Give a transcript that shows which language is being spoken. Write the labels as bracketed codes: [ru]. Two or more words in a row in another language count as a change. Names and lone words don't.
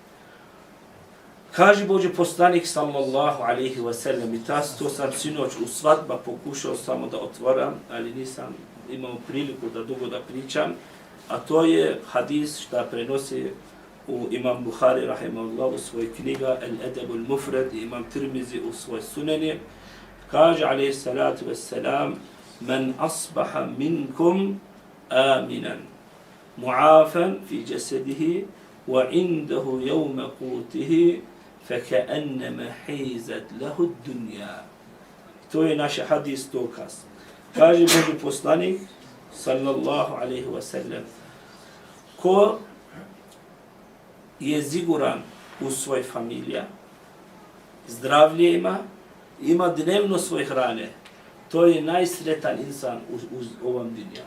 [bs] Kaže Božji poslanik [ar] صلى الله عليه وسلم, [bs] i to sam sinoć u svadba pokušao samo da otvoram, ali nisam imao priliku da dugo da pričam, a to je hadis što prenosi imam Buhari rahimahullah u svoj knjiga Al-Adab al-Mufrad i imam Tirmizi u svoj sunani. Kaže [ar] عليه الصلاة والسلام: "من أصبح منكم آمنا معافى في جسده وعنده يوم قوته فَكَأَنَّمَا حِيزَتْ لَهُ الدُّنْيَا." [bs] To je naš hadis dokaz. Kaže Božji poslanik [ar] صلى الله عليه وسلم, [bs] ko je siguran u svoj familija, zdravlje ima dnevno svoje hrane, to je najsretan insan u ovom dunja.